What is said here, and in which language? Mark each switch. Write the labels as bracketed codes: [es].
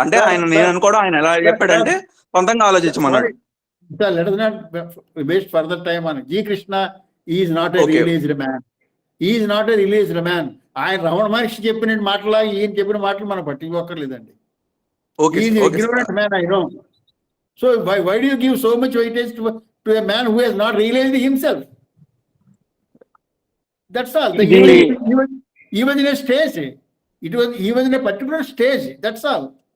[te] అంటే ఆయన, నేను అనుకోవడం, ఆయన ఎలా చెప్పాడంటే సొంతంగా ఆలోచించమన్నాడు. [en] Let us not waste further time on it. G. Krishna is not a realized man. He is not a realized man. [te] ఆయన రమణ మహర్షి చెప్పిన మాటలా ఈయన చెప్పిన మాటలు మనం పట్టించుకోకర్లేదండి. [en] He is an ignorant man, I know. So why do you give so much weightage to a man who has not realized himself? That's all. He was in a stage. He was in a particular stage. That's all.